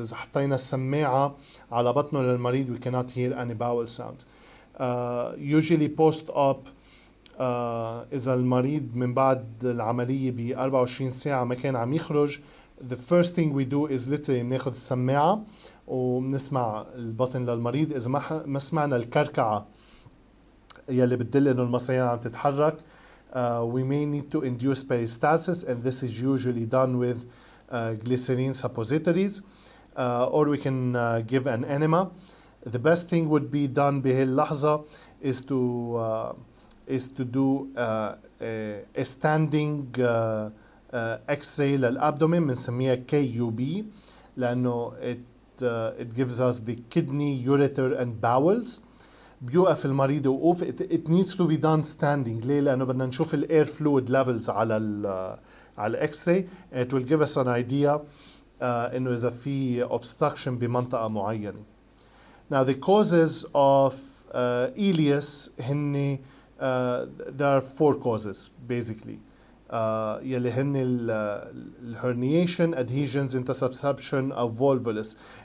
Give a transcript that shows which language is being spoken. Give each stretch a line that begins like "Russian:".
Arabic: إذا حطينا السماعة على بطنه للمريض
English: we cannot hear any bowel sounds. Usually post-op,
Arabic: إذا المريض من بعد العملية ب 24 ساعة ما كان عم يخرج,
English: the first thing we do is literally
Arabic: بناخد السماعة وبنسمع البطن للمريض. إذا ما سمعنا الكركعة يلي بتدل إنه المصريين عم تتحرك,
English: we may need to induce peristalsis, and this is usually done with glycerin suppositories, or we can give an enema. The best thing would be done
Arabic: بهي اللحظة
English: is to do a standing X-ray للأبدومين,
Arabic: بنسميها
English: KUB,
Arabic: لأنه
English: it gives us the kidney, ureter and bowels.
Arabic: بيوقف المريض وقوف.
English: It needs to be done standing.
Arabic: ليه؟ لأنه بدنا نشوف ال air fluid levels على X-ray.
English: It will give us an idea
Arabic: إنه إذا في
English: obstruction
Arabic: بمنطقة معينة.
English: Now the causes of ileus
Arabic: هن
English: there are 4 causes basically.
Arabic: يلي هن herniation, adhesions, intussusception أو volvulus.